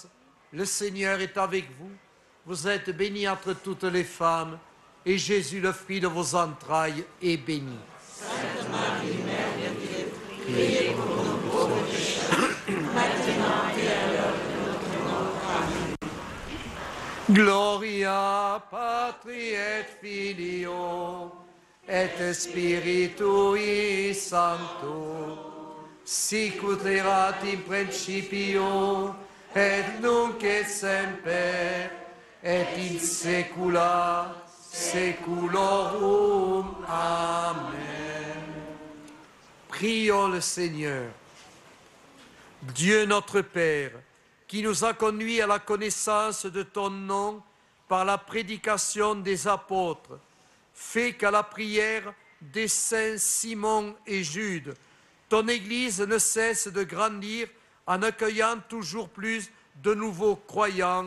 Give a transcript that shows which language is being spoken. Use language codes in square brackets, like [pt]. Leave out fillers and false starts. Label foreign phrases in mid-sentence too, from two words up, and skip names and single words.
[fr] Le Seigneur est avec vous. Vous êtes bénie entre toutes les femmes, et Jésus, le fruit de vos entrailles, est béni. Sainte Marie, Mère de Dieu, priez pour nous pauvres pécheurs, maintenant et à l'heure de notre mort. Amen. [la] Gloria Patri et Filio et Spiritui Sancto, sic ut erat in principio et nunc et semper et in saecula saeculorum. [fr] Amen. Prions le Seigneur. Dieu notre Père, qui nous a conduits à la connaissance de ton nom par la prédication des apôtres, fais qu'à la prière des saints Simon et Jude, ton Église ne cesse de grandir en accueillant toujours plus de nouveaux croyants.